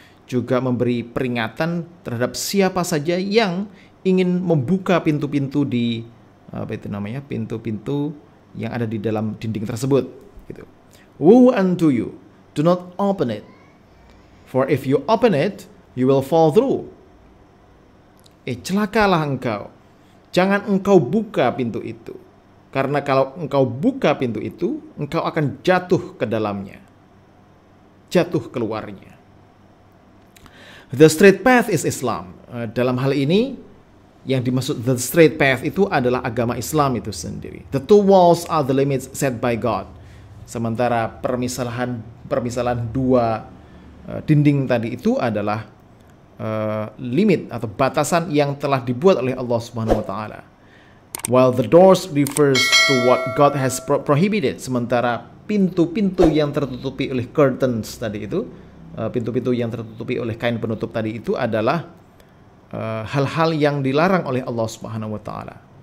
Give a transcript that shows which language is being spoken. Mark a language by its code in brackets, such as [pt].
[id] Juga memberi peringatan terhadap siapa saja yang ingin membuka pintu-pintu di pintu-pintu yang ada di dalam dinding tersebut. Gitu. [en] Woe unto you, do not open it, for if you open it, you will fall through. [id] Celakalah engkau, jangan engkau buka pintu itu, karena kalau engkau buka pintu itu, engkau akan jatuh ke dalamnya, jatuh keluarnya. [en] The straight path is Islam. [id] Dalam hal ini, yang dimaksud [en] the straight path [id] itu adalah agama Islam itu sendiri. [en] The two walls are the limits set by God. [id] Sementara permisalan dua dinding tadi itu adalah limit atau batasan yang telah dibuat oleh Allah Subhanahu wa taala. [en] While the doors refers to what God has prohibited. [id] Sementara pintu-pintu yang tertutupi oleh curtains tadi itu, pintu-pintu yang tertutupi oleh kain penutup tadi itu adalah hal-hal yang dilarang oleh Allah Subhanahu wa taala.